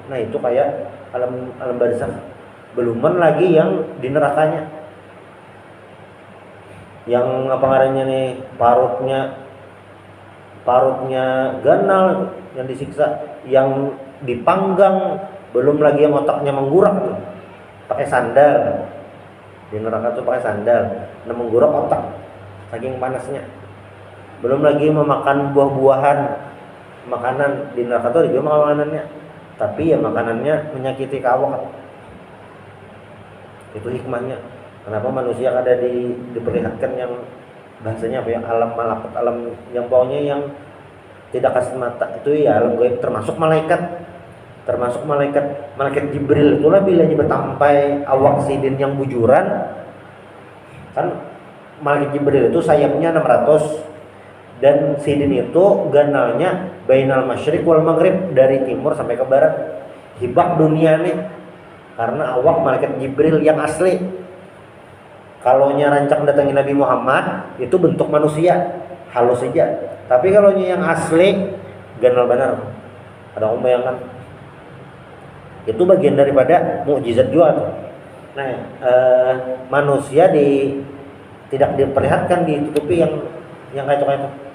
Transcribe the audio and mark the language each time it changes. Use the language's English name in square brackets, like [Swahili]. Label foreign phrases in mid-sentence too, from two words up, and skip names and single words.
[Banjar] Nah itu kayak alam barzakh. Beluman lagi yang di nerakanya, yang apa ngarannya nih, parutnya ganal yang disiksa, yang dipanggang, belum lagi yang otaknya menggurak tuh pakai sandal. Di neraka tuh pakai sandal, nah menggurak otak saking panasnya. Belum lagi memakan buah-buahan, makanan di neraka tuh juga makanannya, tapi ya makanannya menyakiti kawak. [Indonesian] Itu hikmahnya kenapa manusia ada diperlihatkan yang bahasanya apa, yang alam malakut, alam yang pokoknya yang tidak kasat mata itu ya alam gaib, termasuk malaikat Jibril. [Banjar] Itulah bila bertampai awak sidin yang bujuran kan, malaikat Jibril itu sayapnya 600 dan sidin itu ganalnya [Arabic] بين المشرق والمغرب, [Banjar] dari timur sampai ke barat. Hibak dunia nih karena awak malaikat Jibril yang asli. Kalau rancang datangin Nabi Muhammad itu bentuk manusia halus saja, tapi kalau yang asli ganal benar. [Indonesian] Ada orang bayangkan, itu bagian daripada mukjizat juga tuh. Nah manusia tidak diperlihatkan, ditutupi yang kayak itu.